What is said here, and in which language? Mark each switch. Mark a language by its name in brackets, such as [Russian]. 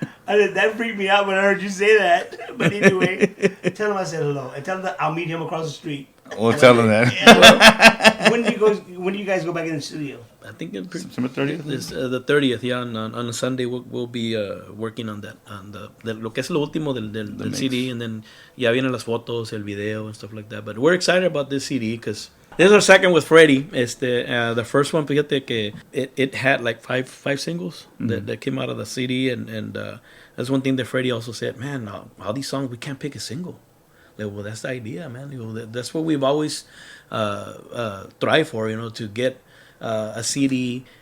[English] I said, that freaked me out when I heard you say that. But anyway, tell him I said hello. And tell him that I'll meet him across the street. We'll tell him that. Yeah, when do you guys go back in the studio? I think September 30th? The 30th, yeah. On a Sunday, we'll be working on that. [Spanish] On lo que es lo último del CD. [English] And then [Spanish] ya vienen las fotos, el video, [English] and stuff like that. But we're excited about this CD because this is our second with Freddie. The first one, [Spanish] fíjate que [English] it had like five singles that came out of the CD. And that's one thing that Freddie also said, man, all these songs, we can't pick a single. Like, well, that's the idea, man. That's what we've always tried for, to get a CD.